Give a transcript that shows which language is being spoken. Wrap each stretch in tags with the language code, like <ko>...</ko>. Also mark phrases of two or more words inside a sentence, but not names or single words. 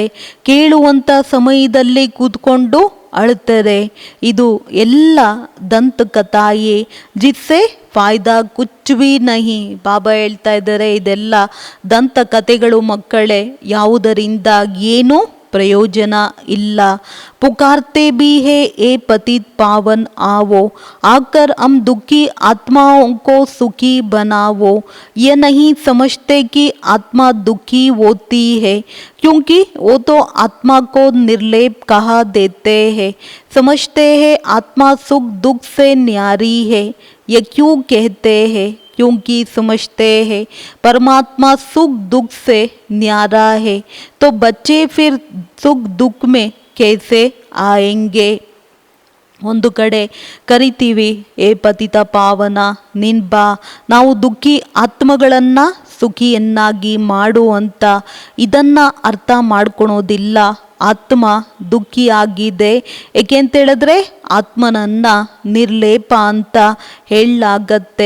<kn>ಕೇಳುವಂಥ ಸಮಯದಲ್ಲಿ ಕೂತ್ಕೊಂಡು ಅಳ್ತಾರೆ. ಇದು ಎಲ್ಲ</kn> <hi>दंत कथाएं जिससे फायदा कुछ भी नहीं.</hi> <kn>ಬಾಬಾ ಹೇಳ್ತಾ ಇದ್ದಾರೆ ಇದೆಲ್ಲ ದಂತ ಕಥೆಗಳು ಮಕ್ಕಳೇ, ಯಾವುದರಿಂದ ಏನೂ ಪ್ರಯೋಜನ ಇಲ್ಲ.</kn> <hi>पुकारते भी है ए पतित पावन आओ, आकर हम दुखी आत्माओं को सुखी बनाओ. ये नहीं समझते कि आत्मा दुखी होती है, क्योंकि वो तो आत्मा को निर्लेप कहा देते हैं. समझते हैं आत्मा सुख दुख से न्यारी है. ये क्यों कहते हैं? क्योंकि समझते हैं परमात्मा सुख दुख से न्यारा है, तो बच्चे फिर सुख दुख में कैसे आएंगे?</hi> <kn>ಒಂದು ಕಡೆ ಕರಿತೀವಿ ಏ ಪತಿತ ಪಾವನ ನಿನ್ ಬಾ, ನಾವು ದುಃಖಿ ಆತ್ಮಗಳನ್ನು ಸುಖಿಯನ್ನಾಗಿ ಮಾಡು ಅಂತ. ಇದನ್ನು ಅರ್ಥ ಮಾಡ್ಕೊಳೋದಿಲ್ಲ. ಆತ್ಮ ದುಃಖಿಯಾಗಿದೆ. ಏಕೆಂತೇಳಿದ್ರೆ ಆತ್ಮನನ್ನು ನಿರ್ಲೇಪ ಅಂತ ಹೇಳಲಾಗತ್ತೆ.</kn>